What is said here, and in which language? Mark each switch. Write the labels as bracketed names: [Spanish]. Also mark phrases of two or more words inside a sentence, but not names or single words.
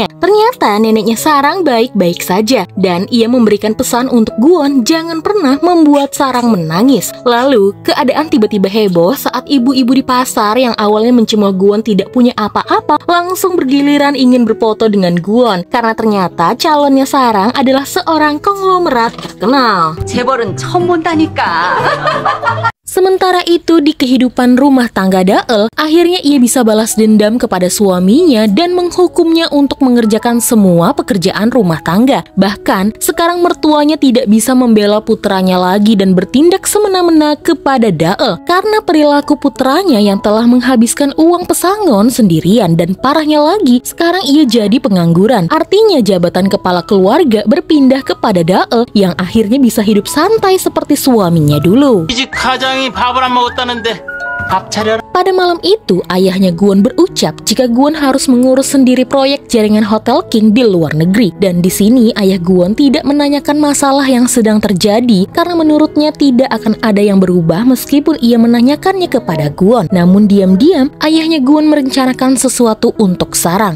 [Indonesian] Ternyata neneknya Sarang baik-baik saja, dan ia memberikan pesan untuk Gwon jangan pernah membuat Sarang menangis. Lalu, keadaan tiba-tiba heboh saat ibu-ibu di pasar yang awalnya mencemooh Gwon tidak punya apa-apa, langsung bergiliran ingin berfoto dengan Gwon. Karena ternyata calonnya Sarang adalah seorang konglomerat terkenal. [Korean] 재벌은 처음 본다니까. [Indonesian] Sementara itu di kehidupan rumah tangga Dael, akhirnya ia bisa balas dendam kepada suaminya dan menghukumnya untuk mengerjakan semua pekerjaan rumah tangga. Bahkan, sekarang mertuanya tidak bisa membela putranya lagi dan bertindak semena-mena kepada Dael karena perilaku putranya yang telah menghabiskan uang pesangon sendirian dan parahnya lagi, sekarang ia jadi pengangguran. Artinya jabatan kepala keluarga berpindah kepada Dael yang akhirnya bisa hidup santai seperti suaminya dulu. [Korean] 밥을 안 먹었다는데 밥 차려라. [Indonesian] Pada malam itu, ayahnya Gwon berucap jika Gwon harus mengurus sendiri proyek jaringan Hotel King di luar negeri. Dan di sini, ayah Gwon tidak menanyakan masalah yang sedang terjadi karena menurutnya tidak akan ada yang berubah meskipun ia menanyakannya kepada Gwon. Namun diam-diam, ayahnya Gwon merencanakan sesuatu untuk Sarang.